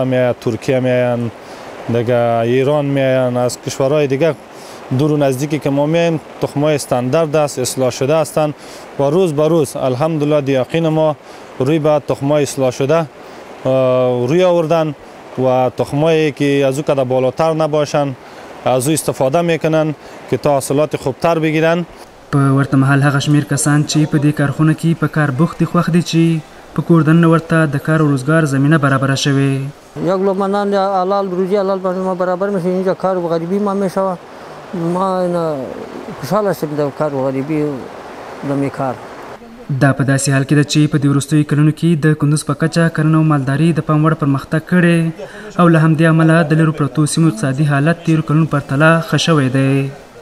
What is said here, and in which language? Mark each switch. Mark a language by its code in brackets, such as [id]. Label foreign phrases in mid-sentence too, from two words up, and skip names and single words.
[fa] میآید، ترکیه میآیند، دیگه ایران میآیند، از کشورهای دیگه دور و نزدیکی که ما میایم تخمای استاندارد است، اصلاح شده هستند و روز به روز الحمدلله دیاقین ما روی به تخمای اصلاح شده روی آوردن و تخمایی که از او کده بالاتر نباشند از او استفاده میکنن که تا حاصلات خوبتر بگیرن. [ps] په ورته مهال هغه شمیر کسان چې په دې کارخونه کې په کار بوخت دي خوښ دي چې په کور دننه ورته د کار او روزګار زمینه برابره شوې. [fa] یک لقمه حلال روزی حلال ما برابر میشه. اینجا کار و غریبی ما میشوه. ما خوشحاله شدم د کار و غریبی د می کار. [ps] دا په داسې حال کې ده چې په دې وروستیو کلونو کې د کندوز په کچه کرنه او مالداري د پام وړ پرمختګ کړی او له همدې امله د لرو پرتو سیمو اقتصادي حالت تېرو کلونو پرتله ښه شوی دی.